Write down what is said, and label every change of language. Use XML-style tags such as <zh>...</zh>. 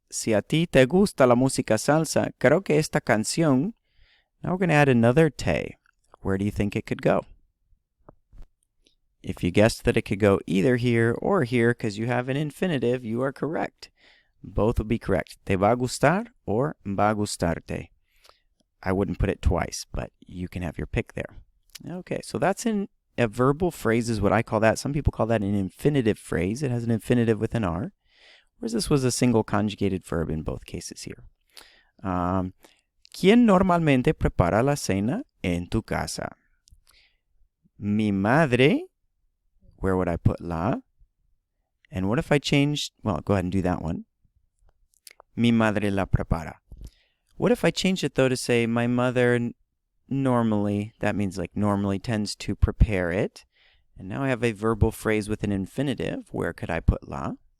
<es>Si a ti te gusta la música salsa, creo que esta canción.</es> <en>Now we're going to add another te. Where do you think it could go? If you guessed that it could go either here or here because you have an infinitive, you are correct. Both would be correct.</en> <es>Te va a gustar</es> <en>or</en> <es>va a gustarte.</es> <en>I wouldn't put it twice, but you can have your pick there. Okay, so that's in a verbal phrase is what I call that. Some people call that an infinitive phrase. It has an infinitive with an R, whereas this was a single conjugated verb in both cases here.</en> <es>¿Quién normalmente prepara la cena en tu casa? Mi madre.</es> <en>Where would I put la? And what if I changed, well, go ahead and do that one.</en> <es>Mi madre la prepara.</es> <en>What if I changed it, though, to say my mother normally, that means like normally tends to prepare it. And now I have a verbal phrase with an infinitive. Where could I put la?</en>